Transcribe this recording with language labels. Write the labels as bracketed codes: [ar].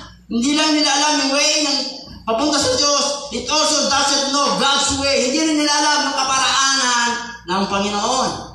[tl] Hindi lang nila alam yung way ng papunta sa Diyos. [en] It also doesn't know God's way. [tl] Hindi rin nila alam ng kaparaanan ng Panginoon.